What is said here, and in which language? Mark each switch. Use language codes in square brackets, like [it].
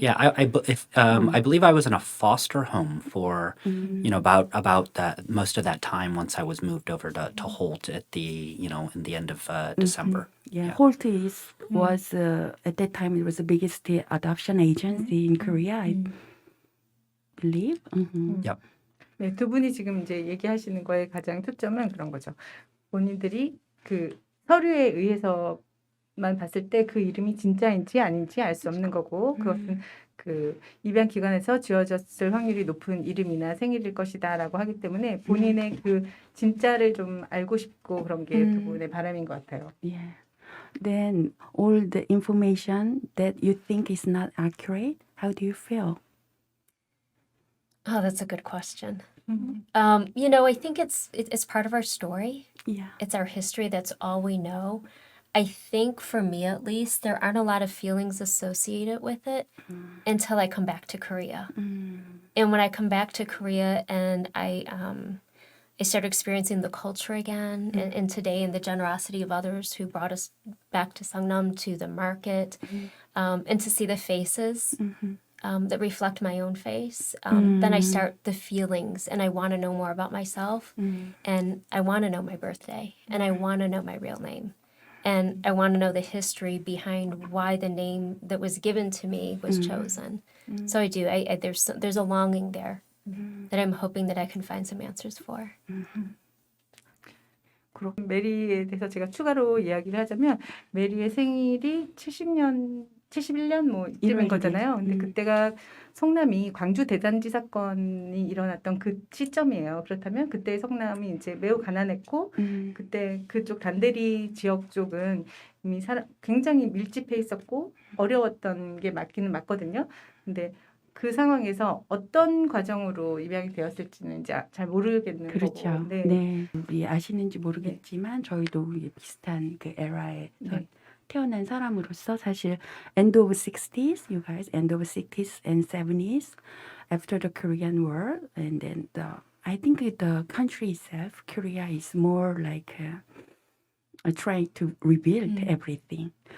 [en] Yeah, I believe I was in a foster home for about that most of that time once I was moved over to Holt at the in the end of December. Yeah, Holt was at that time it was the biggest adoption agency in Korea, I believe. Yep. [ko] 네, 두 분이 지금 이제 얘기하시는 거에 가장 초점은 그런 거죠. 본인들이 그 서류에 의해서만 봤을 때 그 이름이 진짜인지 아닌지 알 수 없는 거고, 그것은 그 입양 기관에서 지어졌을 확률이 높은 이름이나 생일일 것이다라고 하기 때문에 본인의 그 진짜를 좀 알고 싶고 그런 게 두 분의 바람인 것 같아요. [en] Yeah. Then all the information that you think is not accurate, how do you feel? Oh, that's a good question. I think it's part of our story. Yeah. It's our history. That's all we know. I think for me, at least, there aren't a lot of feelings associated with it until I come back to Korea. And when I come back to Korea and I start experiencing the culture again, and today, and the generosity of others who brought us back to Seongnam, to the market, and to see the faces that reflect my own face, then I start the feelings, and I want to know more about myself, and I want to know my birthday, and I want to know my real name, and I want to know the history behind why the name that was given to me was chosen. So I do. There's a longing there that I'm hoping that I can find some answers for. [ko] 그렇고 메리에 대해서 제가 추가로 이야기를 하자면 메리의 생일이 71년 뭐 이쯤인 거잖아요. 근데 그때가 성남이 광주 대단지 사건이 일어났던 그 시점이에요. 그렇다면 그때 성남이 이제 매우 가난했고 그때 그쪽 단대리 지역 쪽은 이미 굉장히 밀집해 있었고 어려웠던 게 맞기는 맞거든요. 근데 그 상황에서 어떤 과정으로 입양이 되었을지는 이제 잘 모르겠는 그렇죠. 거고. 네. 우리 아시는지 모르겠지만 저희도 비슷한 그 에라에 태어난 사람으로서 사실 [en] end of 60s, you guys, end of 60s and 70s after the Korean War, and then I think the country itself, Korea, is more like trying to rebuild everything.